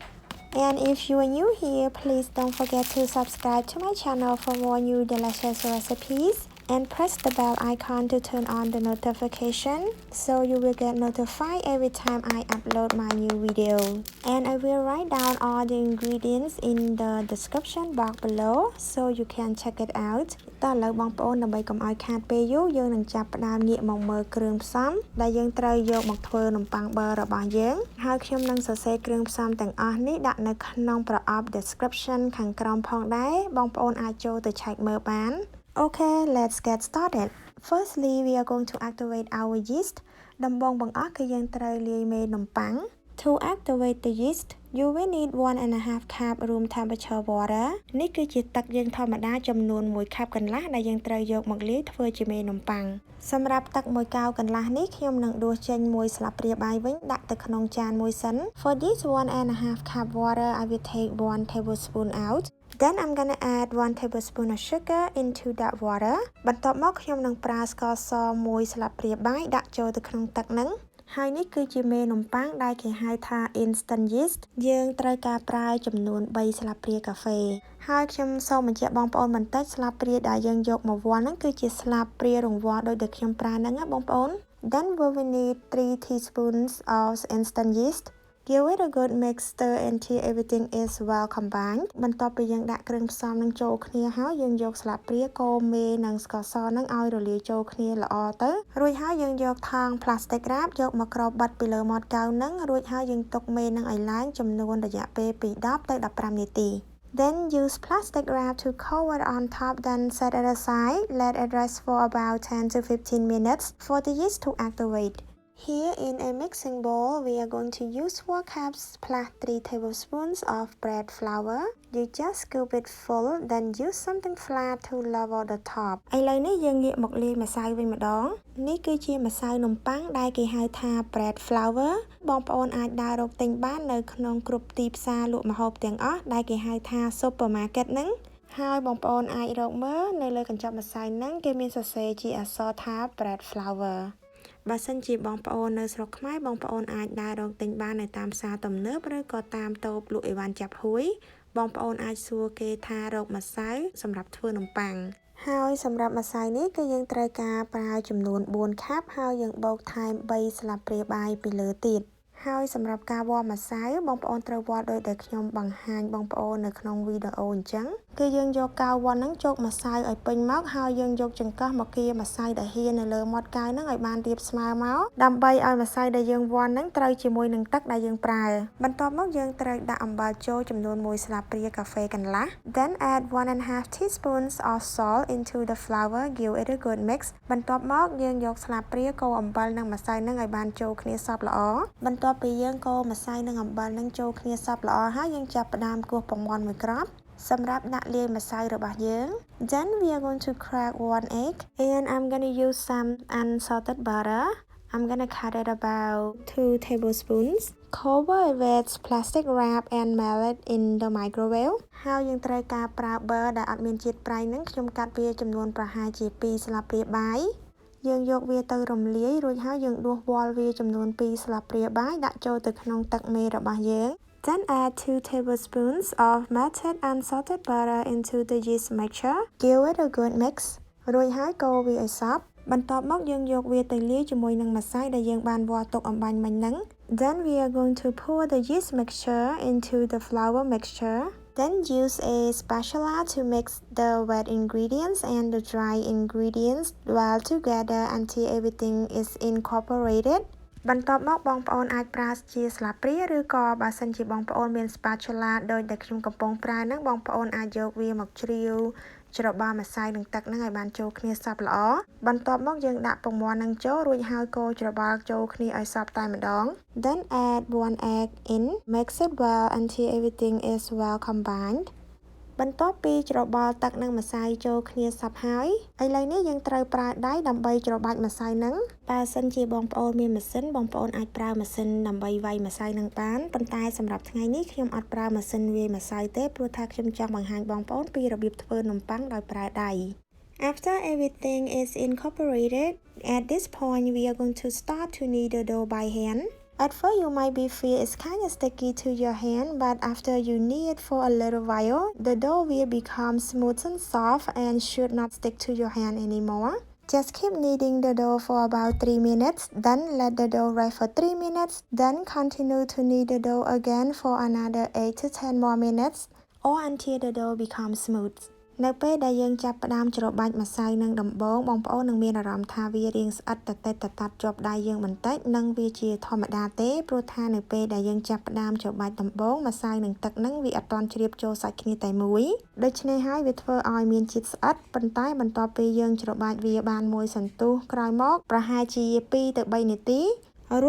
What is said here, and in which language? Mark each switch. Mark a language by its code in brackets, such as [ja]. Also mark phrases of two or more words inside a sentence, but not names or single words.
[en] And if you are new here, please don't forget to subscribe to my channel for more new delicious recipes. And press the bell icon to turn on the notification so you will get notified every time I upload my new video. And I will write down all the ingredients in the description box below so you can check it out. [km] តើឥឡូវបងប្អូនដើម្បីកុំឲ្យខាតពេលយូរយើងនឹងចាប់ផ្ដើមងាកមកមើលគ្រឿងផ្សំដែលយើងត្រូវយកមកធ្វើនំប៉័ងប័ររបស់យើងហើយខ្ញុំនឹងសរសេរគ្រឿងផ្សំទាំងអស់នេះដាក់នៅក្នុងប្រអប់ description ខាងក្រោមផងដែរបងប្អូនអាចចូលទៅឆែកមើលបាន [en] Okay, let's get started. Firstly, we are going to activate our yeast. [km] ដំបូងបង្អស់គឺយើងត្រូវលាយមេនំប៉័ង [en] To activate the yeast, you will need 1.5 cup room temperature water. [km] នេះគឺជាទឹកយើងធម្មតាចំនួន1 cup កន្លះដែលយើងត្រូវយកមកលាយធ្វើជាមេនំប៉័ងសម្រាប់ទឹក1 កែវកន្លះនេះខ្ញុំនឹងដួសចេញ1ស្លាបព្រាបាយវិញដាក់ទៅក្នុងចានមួយសិន [en] For this 1.5 cup water, I will take 1 tablespoon out.Then I'm gonna add 1 tablespoon of sugar into that water. [km] បន្ទាប់មកខ្ញុំនឹងប្រើស្ករស1ស្លាបព្រាបាយដាក់ចូលទៅក្នុងទឹកហ្នឹងហើយនេះគឺជាមេនំប៉័ងដែលគេហៅថា [en] instant yeast [km] យើងត្រូវការប្រើចំនួន3ស្លាបព្រាកាហ្វេហើយខ្ញុំសូមបញ្ជាក់បងប្អូនបន្តិច ស្លាបព្រាដែលយើងយកមកវាស់ហ្នឹងគឺជាស្លាបព្រារង្វាស់ដូចដែលខ្ញុំប្រើហ្នឹងណាបងប្អូន [en] Then we will need 3 teaspoons of instant yeast.Give it a good mix stir until everything is well combined [km] បន្ទាប់ពីយើងដាក់គ្រឿងផ្សំនឹងចូលគ្នាហើយយើងយកស្លាបព្រាកូរមេនិងស្ករសនឹងឲ្យរលាយចូល គ្នាល្អទៅរួចហើយយើងយកថង់ [en] plastic wrap [km] យកមកគ្របបិទពីលើមាត់កែវនឹងរួចហើយយើងទុកមេនឹងឲ្យឡើងចំនួនរយៈពេលពី10ទៅ15នាទី [en] Then use plastic wrap to cover on top then set it aside let it rest for about 10 to 15 minutes for the yeast to activate.Here in a mixing bowl, we are going to use 4 cups plus 3 tablespoons of bread flour. You just scoop it full, then use something flat to level the top. [km] ឥឡូវនេះយើងងាកមកលាយម្សៅវិញម្ដងនេះគឺជាម្សៅនំប៉័ងដែលគេហៅថា [en] bread flour [km] បងប្អូនអាចដើររកទិញបាននៅក្នុងគ្រប់ទីផ្សារលក់ម្ហូបទាំងអស់ដែលគេហៅថា supermarket ហ្នឹងហើយបងប្អូនអាចរកមើលនៅលើកញ្ចប់ម្សៅហ្នឹងគេមានសរសេរជាអក្សរថា [en] bread flour [km] បើសិនជាបងប្អូននៅស្រុកខ្មែរបងប្អូនអាចដើររកទិញបាននៅតាមផ្សារទំនើបឬក៏តាមតូ បលក់អីវ៉ាន់ចាប់ហួយបងប្អូនអាចសួរគេថារកម្សៅសម្រាប់ធ្វើនំប៉័ងហើយសម្រាប់ម្សៅនេះគឺយើងត្រូវការប្រើចំនួន4ខាប់ហើយយើងបូកថែម3ស្លាបព្រាបាយពីលើទៀតហើយសម្រាប់ការវាស់ម្សៅបងប្អូនត្រូវវាស់ដោយដែលខ្ញុំបង្ហាញបងប្អូននៅក្នុងវីដេអូអញ្ចឹងគឺយើងយកកែវវាស់ហ្នឹង ជោគម្សៅឲ្យពេញមកហើយយើងយកចង្កឹះមកគៀម្សៅដែលហៀននៅលើមាត់កែវហ្នឹងឲ្យបានរាបស្មើមកដើម្បីឲ្យម្សៅដែលយើងវាស់ហ្នឹងត្រូវជាមួយនឹងទឹកដែលយើងប្រើបន្ទាប់មកយើងត្រូវដាក់អំបិលចូលចំនួន1ស្លាបព្រាកាហ្វេក ន្លះ [en] Then add 1.5 teaspoons of salt into the flour give it a good mix [km] បន្ទាប់មកយើងយកស្លាបព្រាកូរអំបិលនិងម្សៅហ្នឹងឲ្យបានចូលគ្នាសព្វល្អបន្ទាប់ពីយើងកូរម្សៅ និងអំបិលនឹងចូលគ្នាសព្វល្អហើយយើងចាប់ផ្ដើមគោះពងមាន់មួយគ្រាប់សម្រាប់ដាក់លាយម្សៅរបស់យើង [en] Then we are going to crack 1 egg and I'm gonna use some unsalted butter I'm gonna cut it about 2 tablespoons cover it with plastic wrap and melt it in the microwave [km] ហើយយើងត្រូវការប្រើប៊ឺដែលអត់មានជាតិប្រៃនឹងខ្ញុំកាត់វាចំនួនប្រហែលជា2ស្លាបព្រាបាយយើងយកវាទៅរំលាយរួចហើយយើងដួសវាល់វាចំនួន2ស្លាបព្រាបាយដាក់ចូលទៅក្នុងទឹកមេរបស់យើង [en] Then add 2 tablespoons of melted unsalted butter into the yeast mixture. Give it a good mix. [km] រួចហើយកូរវាឲ្យសព្វបន្ទាប់មកយើងយកវាទៅលាយជាមួយនឹងម្សៅដែលយើងបានវាស់ទុកអំបាញ់មិញហ្នឹង [en] Then we are going to pour the yeast mixture into the flour mixture.Then use a spatula to mix the wet ingredients and the dry ingredients well together until everything is incorporated. [km] បន្ទាប់មកបងប្អូនអាចប្រើជាស្លាបព្រាឬក៏បើសិនជាបងប្អូនមាន spatula ដោយដែលខ្ញុំកំពុងប្រើហ្នឹងបងប្អូនអាចយកវាមកជ្រាវច្របល់ម្សៅនិងទឹកហ្នឹងឲ្យបានចូលគ្នាសព្វល្អបន្ទាប់មកយើងដាក់ពងមាន់ហ្នឹង ចូលរួចហើយកូរច្របល់ចូលគ្នាឲ្យសព្វតែម្ដង [en] Then add 1 egg in mix it well until everything is well combined [km] បន្ទាប់ពីច្របល់ទឹកនិងម្សៅចូលគ្នាសព្វ ហើយឥឡូវនេះយើងត្រូវប្រើដៃដើម្បីច្របាច់ម្សៅហ្នឹងបើសិនជាបងប្អូនមានម៉ាស៊ីនបងប្អូនអាចប្រើម៉ាស៊ីនដើម្បី វាយម្សៅហ្នឹងបានប៉ុន្តែសម្រាប់ថ្ងៃនេះខ្ញុំអត់ប្រើម៉ាស៊ីនវាយម្សៅទេព្រោះថាខ្ញុំចង់បង្ហាញបងប្អូនពីរបៀបធ្វើនំប៉័ងដោយប្រើដៃ [en] After everything is incorporated at this point we are going to start to knead the dough by hand At first, you might be feel it's kind of sticky to your hand, but after you knead it for a little while, the dough will become smooth and soft and should not stick to your hand anymore. Just keep kneading the dough for about 3 minutes, then let the dough rest for 3 minutes, then continue to knead the dough again for another 8 to 10 more minutes, or until the dough becomes smooth. [km] នៅពេលដែលយើងចាប់ផ្ដើមច្របាច់ម្សៅនឹងដំបូងបងប្អូននឹងមានអារម្មណ៍ថាវារាងស្អិតតតែតជាប់ដៃយើងបន្តិចនិងវាជាធម្មតាទេព្រោះថានៅពេលដែលយើងចាប់ផ្ដើមច្របាច់ដំបូងម្សៅនិងទឹកនឹងវាអត់ ទាន់ជ្រាបចូលសាច់គ្នាតែមួយដូច្នេះហើយវាធ្វើឲ្យមានជាតិស្អិតប៉ុន្តែបន្ទាប់ពីយើងច្របាច់វាបានមួយសន្ទុះក្រោយមកប្រហែលជា2ទៅ3នាទីរួច